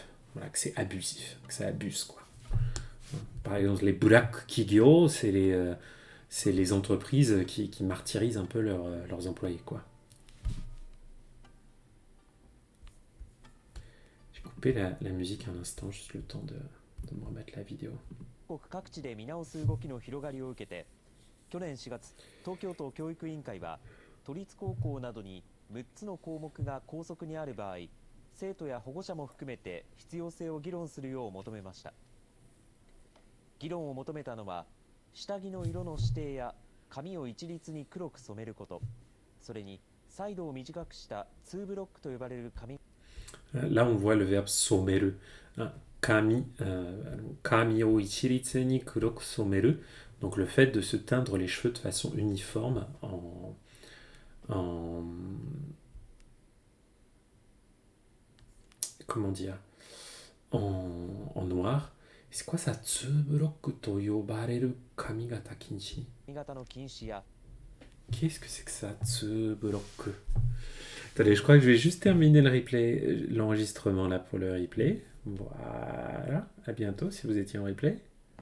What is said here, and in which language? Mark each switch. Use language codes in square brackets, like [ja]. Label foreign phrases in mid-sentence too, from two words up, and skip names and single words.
[fr] Voilà, que c'est abusif, que ça abuse, quoi. Par exemple, les [ja] ブラック企業, [fr] c'est les entreprises qui martyrisent un peu leurs employés, quoi. J'ai coupé la musique un instant, juste le temps de me remettre la vidéo. [ja] 各地で見直す動きの広がりを受けて、去年4月、東京都教育委員会は都立高校などに6つの項目が校則にある場合、生徒や保護者も含めて必要性を議論するよう求めました。議論を求めたのは、下着の色の指定や髪を一律に黒く染めること、それにサイドを短くした2ブロックと呼ばれる髪。 [fr] Là, on voit le verbe someru. Hein, [ja] 髪を一律に黒く染める. [fr] Donc le fait de se teindre les cheveux de façon uniforme en comment dire, en noir. C'est quoi ça? [ja] ツーブロックと呼ばれる髪型禁止. 髪型の禁止や [fr] Qu'est-ce que c'est que ça? Tsuburoku. Attendez, je crois que je vais juste terminer le replay, l'enregistrement là pour le replay. Voilà. À bientôt si vous étiez en replay.